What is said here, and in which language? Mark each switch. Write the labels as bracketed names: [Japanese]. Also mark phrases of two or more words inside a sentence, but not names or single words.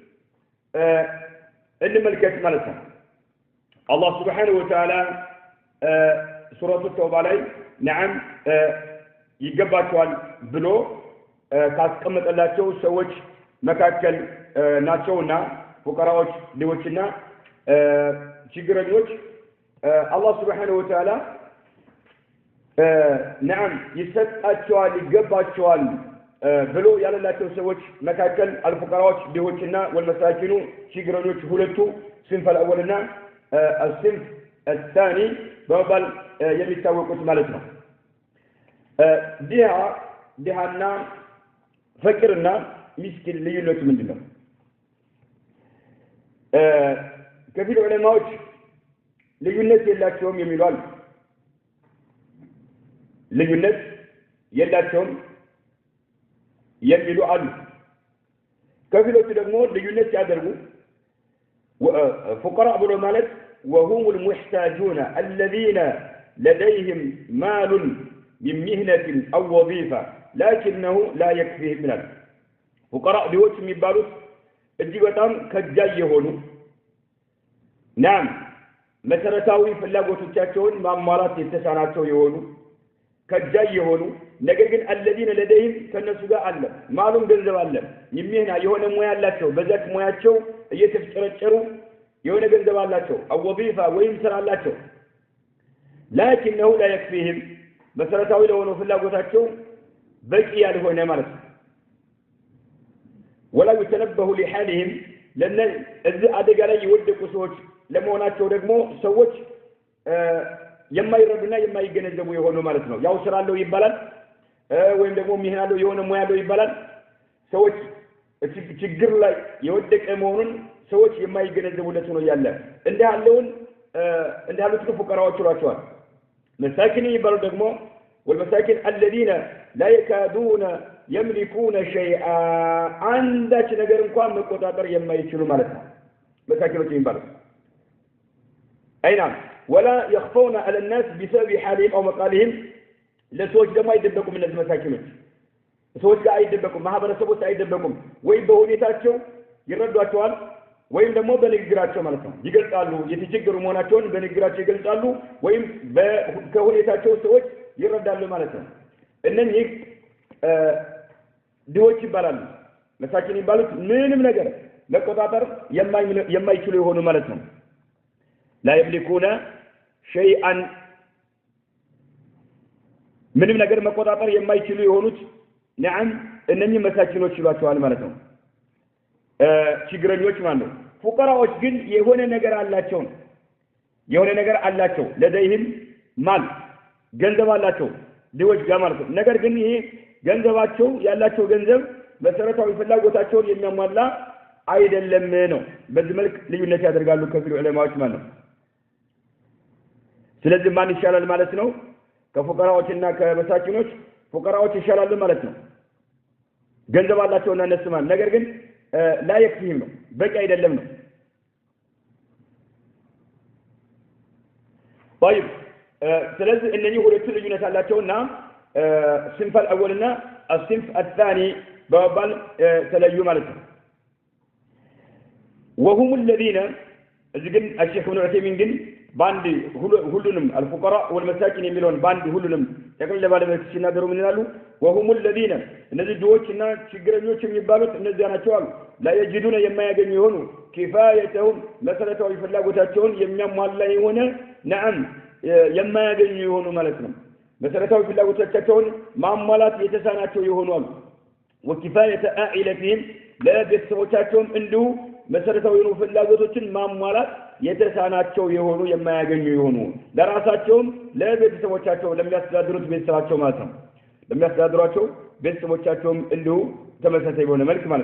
[Amharic] እንመልከት ማለት ነው። አላህ [Arabic] سبحانه وتعالى [Amharic] ሱረቱ ተውባ ላይ نعم ይገባቸዋል ብሎ ካስቀመጠላቸው ሰዎች መካከል ናቸውና ፉቀራዎች ድሆችና ችግረኞች አላህ [Arabic] سبحانه وتعالى [Amharic] نعم ይሰጣቸዋል ይገባቸዋል ብሎ ያለላቸው ሰዎች መካከል አልፉቀራዎች ድሆችና ወልመሳኪኑ ችግረኞች ሁለቱ [Arabic] صنف الأولና الصنف الثاني [Amharic] በመባል የሚታወቁት ማለት ነው። ድሃና ፈቂርና ምስኪን ልዩነቱ ምንድነው? ከፊል ዑለማዎች ልዩነት የላቸውም የሚሉ አሉ። ልዩነት የላቸውም የሚሉ አሉ። ከፊሎቹ ደግሞ ልዩነት ያደርጉ فقراء ብሎ ማለት [Arabic] وهم المحتاجون الذين لديهم مال من مهنة أو وظيفة لكنه لا يكفيهم من هذا فقراء [Amharic] ድሆች የሚባሉት እጅግ በጣም ከጃይ የሆኑ نعم መሰረታዊ ፍላጎቶቻቸውን ማሟላት የተሳናቸው የሆኑ ከጃይ የሆኑ ነገር ግን [Arabic] الذين لديهم [Amharic] ከነሱ ጋር አለ ማሉም ገንዘብ አለ የሚህና የሆነ ሙያ አላቸው በዛት ሙያቸው እየተፍጨረጨሩ የሆነ ገንዘብ አላቸው [Arabic] أو وظيفة [Amharic] ወይም ስራ አላቸው [Arabic] لكنه لا يكفيهم [Amharic] መሰረታዊ ለሆነ ፍላጎታቸው በቂ ያልሆነ ማለት ነው። [Arabic] ولا يتنبه لحالهم لأن [Amharic] እዚህ አደጋ ላይ የወደቁ ሰዎች ለመሆናቸው ደግሞ ሰዎች የማይረዱና የማይገነዘቡ የሆኑ ማለት ነው። ያው ስራ አለው ይባላል ወይም ደግሞ ሚህናለው የሆነ ሙያ አለው ይባላል። ሰዎች ችግር ላይ የወደቀ መሆኑን ሰዎች የማይገነዘቡለት ነው ያለ እንዳሉት ፉቀራዎች ይሏቸዋል። مساكين ይባላሉ ደግሞ [Arabic] والمساكين الذين لا يكادون يملكون شيئا عندك [Amharic] ነገር እንኳን መቆጣጠር የማይችሉ ማለት ነው። مساكينዎች ይባላሉ። [Arabic] اي نعم ولا يخفون على الناس بسبب حالهم او مقالهم [Amharic] ለሰዎች ደግሞ አይደበቁም እነዚህ መሳኪኖች ሰዎች ጋር አይደበቁም ማህበረሰቦች አይደበቁም ወይ በሁኔታቸው ይረዷቸዋል ወይም ደግሞ በንግግራቸው ማለት ነው ይገልጻሉ የተቸገሩ መሆናቸውን በንግግራቸው ይገልጻሉ ወይም ከሁኔታቸው ሰዎች ይረዳሉ ማለት ነው እነኚህ ድሆች ይባላሉ መሳኪን ይባሉት ምንም ነገር መቆጣጠር የማይችሉ የሆኑ ማለት ነው [Arabic] لا يملكون شيئا [Amharic] ምንም ነገር መቆጣጠር የማይችሉ የሆኑት نعم እነኚህ መሳኪኖች ይሏቸዋል ማለት ነው ችግረኞች ማለት ነው ፉቀራዎች ግን የሆነ ነገር አላቸው [Arabic] لديهم مال [Amharic] ገንዘብ አላቸው ድሆች ጋር ማለት ነው ነገር ግን ይሄ ገንዘባቸው ያላቸው ገንዘብ መሰረታዊ ፍላጎታቸውን የሚያሟላ አይደለም ነው በዚህ መልኩ ልዩነት ያደርጋሉ ከፊሉ ዑለማዎች ማለት ነው ስለዚህ ማን ይሻላል ማለት ነው ከፉቀራዎችና ከመሳኪኖች ፉቀራዎች ይሻላሉ ማለት ነው ገንዘብ አላቸውና እነሱ ማለት ነገር ግን [Arabic] لا يكفيهم [Amharic] ነው በቂ አይደለም ነው طيب ስለዚህ እነኚህ ሁለቱ ልዩነት አላቸውና [Arabic] الصنف الاولና الصنف الثاني [Amharic] በባል ተለዩ ማለት ነው [Arabic] وهم الذين [Amharic] እዚግን الشيخ ابن عثيمين ግን ባንድ ሁሉንም [Arabic] الفقراء والمساكين [Amharic] የሚለውን ባንድ ሁሉንም ጠቅልለ ባለበት ሲናገሩ ምን ይላሉ [Arabic] وهم الذين [Amharic] እነዚህ ድሆችና ችግረኞች የሚባሉት እነዚያ ናቸው አሉ [Arabic] لا يجدون [Amharic] የማያገኙ የሆኑ كفايتهم መሰረታዊ ፍላጎታቸውን የሚያሟላ የሆነ نعم የማያገኙ የሆኑ ማለት ነው መሰረታዊ ፍላጎታቸውን ማሟላት የተሳናቸው የሆኑ አሉ [Arabic] وكفاية عائلتهم [Amharic] ለቤተሰቦቻቸውም እንዲሁ መሰረታዊ የሆኑ ፍላጎቶችን ማሟላት የተሳናቸው የሆኑ የማያገኙ የሆኑ ለራሳቸውም ለቤተሰቦቻቸው ለሚያስተዳድሩት ቤተሰባቸው ማለት ነው ለሚያስተዳድሯቸው ቤተሰቦቻቸውም እንዲሁ ተመሳሳይ በሆነ መልክ ማለት